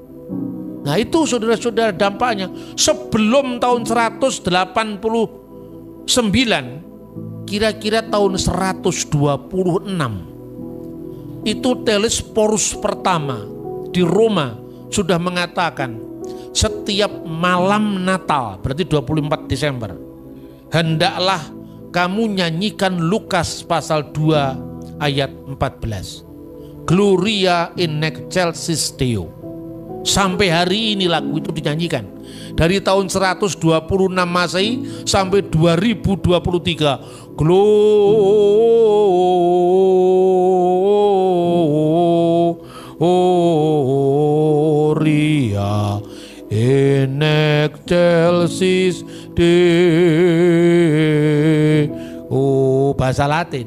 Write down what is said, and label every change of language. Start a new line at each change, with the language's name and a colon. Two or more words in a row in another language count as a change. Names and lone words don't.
Indonesian: Nah itu saudara-saudara dampaknya. Sebelum tahun 189, kira-kira tahun 126, itu Telesporus pertama di Roma sudah mengatakan setiap malam Natal, berarti 24 Desember, hendaklah kamu nyanyikan Lukas pasal 2 ayat 14.
Latin: Gloria in excelsis Deo.
Indonesian: Sampai hari ini lagu itu dinyanyikan. Dari tahun 126 Masehi sampai 2023.
Latin: Gloria Deo,
Indonesian: bahasa Latin.